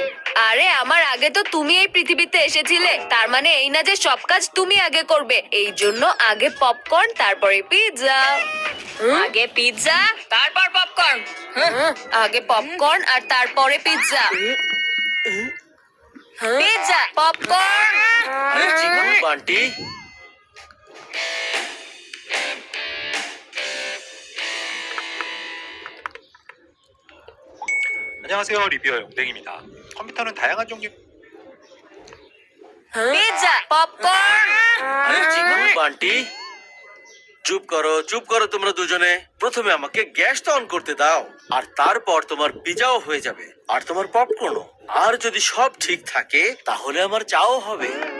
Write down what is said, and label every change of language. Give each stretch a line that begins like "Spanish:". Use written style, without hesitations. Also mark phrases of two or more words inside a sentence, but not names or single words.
Bangla: আরে আমার আগে তো তুমি এই পৃথিবীতে এসেছিলে, তার মানে এই না যে সব কাজ তুমি আগে করবে। এই জন্য আগে পপকর্ন তারপরে পিৎজা। আগে পিৎজা তারপর পপকর্ন। আগে পপকর্ন আর তারপরে পিৎজা। পিৎজা, পপকর্ন। আরে চিকু, বান্টি,
Korean: 안녕하세요. 리뷰어 용댕입니다. 컴퓨터는 다양한 종류
Bangla: পিৎজা, পপকর্ন। আরে চিকু, বান্টি, চুপ করো, চুপ করো তোমরা দুজনে। প্রথমে আমাকে গ্যাসটা অন করতে দাও, আর তারপর তোমার পিজাও হয়ে যাবে, আর তোমার পপকর্নও। আর যদি সব ঠিক থাকে তাহলে আমার চাও হবে।